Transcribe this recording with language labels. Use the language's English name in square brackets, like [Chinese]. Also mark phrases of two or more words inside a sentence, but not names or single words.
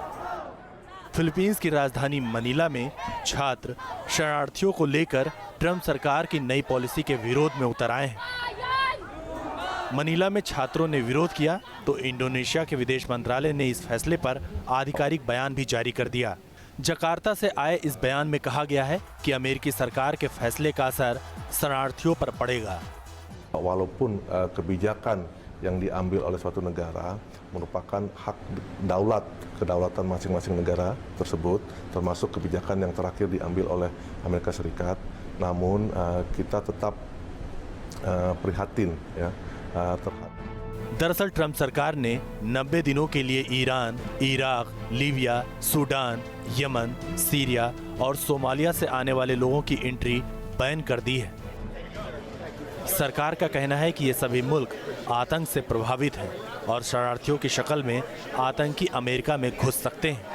[Hindi] फिलीपींस की राजधानी मनीला में छात्र शरणार्थियों को लेकर ट्रंप सरकार की नई पॉलिसी के विरोध में उतर आए हैं। मनीला में छात्रों ने विरोध किया तो इंडोनेशिया के विदेश मंत्रालय ने इस फैसले पर आधिकारिक बयान भी जारी कर दिया। जकार्ता से आए इस बयान में कहा गया है कि अमेरिकी सरकार के फैसले का असर शरणार्थियों पर पड़ेगा। [Indonesian] Walaupun kebijakan yang diambil oleh suatu negara merupakan hak daulat, kedaulatan masing-masing negara tersebut, termasuk kebijakan yang terakhir diambil oleh Amerika Serikat, namun kita tetap prihatin ya terhadap। [Hindi] दरअसल ट्रंप सरकार ने 90 दिनों के लिए ईरान, इराक, लीबिया, सूडान, यमन, सीरिया और सोमालिया से आने वाले लोगों की [English] entry ban [Hindi] कर दी है। सरकार का कहना है कि ये सभी मुल्क आतंक से प्रभावित हैं और शरारतियों की शक्ल में आतंकी अमेरिका में घुस सकते हैं।